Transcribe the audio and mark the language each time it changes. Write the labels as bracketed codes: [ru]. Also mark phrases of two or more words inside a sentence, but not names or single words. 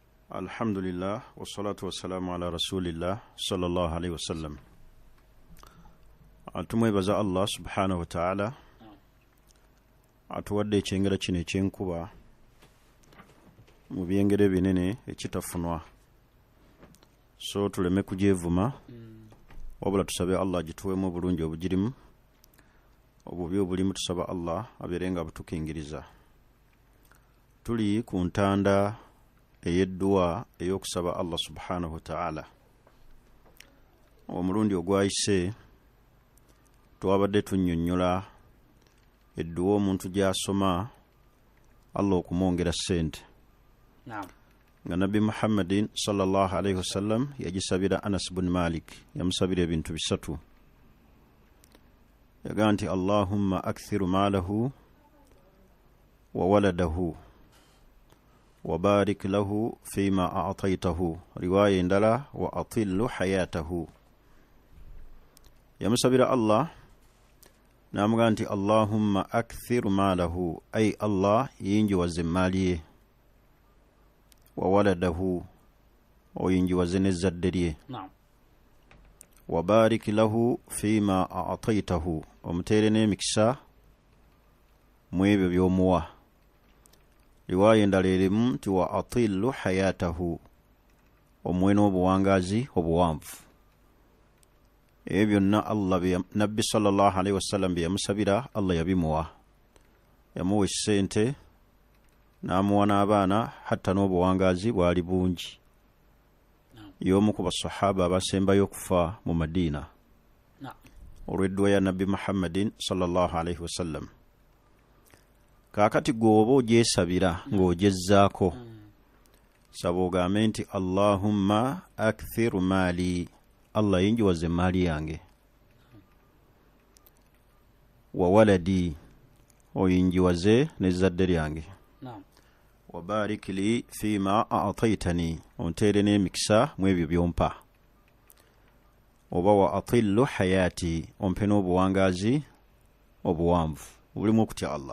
[ar] الحمد لله والصلاة والسلام على رسول الله صلى الله عليه وسلم. [lg] Atumwebaza [ar] الله سبحانه وتعالى [lg] atuwadde ekyengera kino ekyenkuba mu byengere binene ekitafunwa, so tuleme kugyevuma wabula tusabe Allah gituwemu obulungi obugirimu, obubi obulimu tusaba Allah abeerenga butukingiriza. Tuli ku ntanda ey'edduwa ey'okusaba [ar] الله سبحانه وتعالى. [lg] Omulundi ogwayise twabadde tunnyonnyola edduwa omuntu gy'asoma Allah okumwongera ssente. Nga Nabbi Muhammadin [ar] صلى الله عليه وسلم [lg] yagisabira Anas bin Malik, yamusabira ebintu bisatu. Yagaa nti [ar] اللهم أكثر ماله وولده وبارك له فيما أعطيته, [lg] riwaya endala [ar] وأطل حياته. [lg] Yamusabira Allah namugaa nti [ar] اللهم أكثر ماله, [lg] ay Allah yinjiwaze maali ye, [ar] وولده [lg] oyinjiwaze n'ezzadde lye, [ar] وبارك له فيما أعطيته, [lg] omuteere n'emikisa mu ebyo by'omuwa. Riwaya endala erimu nti [ar] وأطل حياته, [lg] omuwe n'obuwangazi obuwanvu. Ebyo byonna Allah Nabbi [ar] صلى الله عليه وسلم [lg] bye yamusabira Allah yabimuwa. Yamuwa essente n'amuwa n'abaana, hatta n'obuwangazi bwali bungi. Y'omu ku basahaba abasembayo okufa mu Madina olw'edduwa ya Nabbi Muhammadin [ar] صلى الله عليه وسلم. [lg] Kaakati gw'oba ogyesabira ng'ogyezzaako, saba ogambe nti [ar] اللهم أكثر مالي, [lg] Allah yinjiwaze maali yange, [ar] وولدي [lg] oyinjiwaze n'ezzadde lyange, [ar] وبارك لي فيما أعطيتني, [lg] onteere n'emikisa mu ebyo byompa, oba [ar] وأطل حياتي, [lg] ompe n'obuwangazi obuwanvu obulimu okutya Allah.